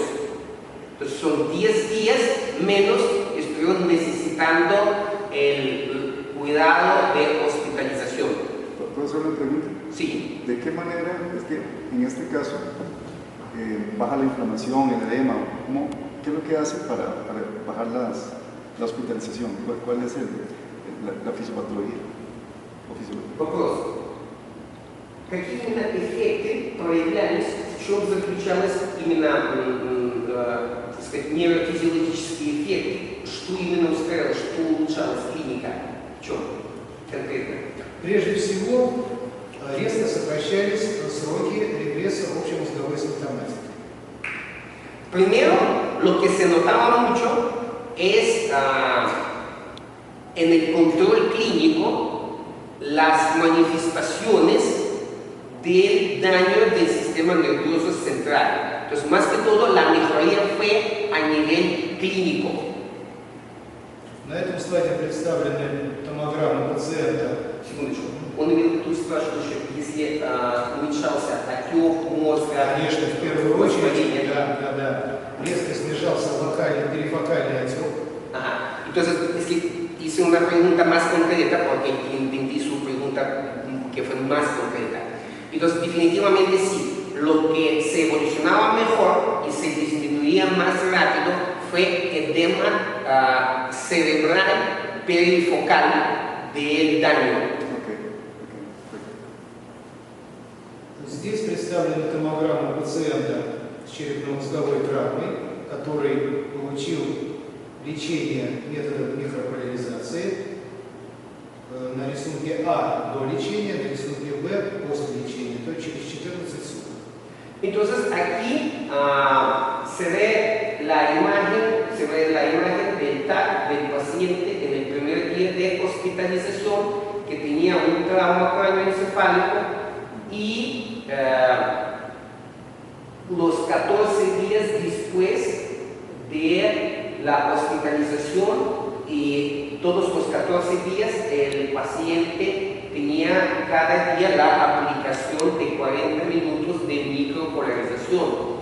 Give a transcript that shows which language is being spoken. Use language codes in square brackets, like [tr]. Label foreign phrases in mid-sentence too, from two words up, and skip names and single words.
[es] Entonces son 10 días menos que estuvieron necesitando el cuidado de hospitalización. ¿Puedo hacer una pregunta? Sí. ¿De qué manera, es que en este caso, baja la inflamación, el edema? ¿Qué es lo que hace para bajar la hospitalización? ¿Cuál es la fisiopatología? [ru] Вопрос. Какие именно эффекты проявлялись, в чем заключалось именно, так сказать, нейрофизиологические эффекты? Что именно устроило, что улучшалась клиника? В чем конкретно? Прежде всего, резко сокращались сроки регресса общемозговой симптоматики. [es] Primero, lo que se notaba mucho es en el control clínico las manifestaciones del daño del sistema nervioso central. Entonces, más que todo, la mejoría fue a nivel clínico. [ru] На этом слайде представлены томограммы пациента. Секундочку. Он имел тут спрашивал еще, если уменьшался отек мозга. Конечно, в первую очередь, да. Резко снижался локальный, перифокальный отек. [es] Ajá. Entonces, es que hice una pregunta más concreta porque entendí su pregunta que fue más concreta. Entonces, definitivamente sí, lo que se evolucionaba mejor y se disminuía más rápido fue edema cerebral perifocal del daño. [ru] Здесь представлена томограмма пациента с черепно-мозговой травмой, который получил лечение методом микрополяризации. На рисунке А до лечения, на рисунке Б после лечения, то есть через 14 суток. [es] Entonces aquí se ve la imagen del TAC del paciente en el primer día de hospitalización que tenía un trauma cráneoencefálico y los 14 días después de la hospitalización y todos los 14 días el paciente tenía cada día la aplicación de 40 minutos de micropolarización.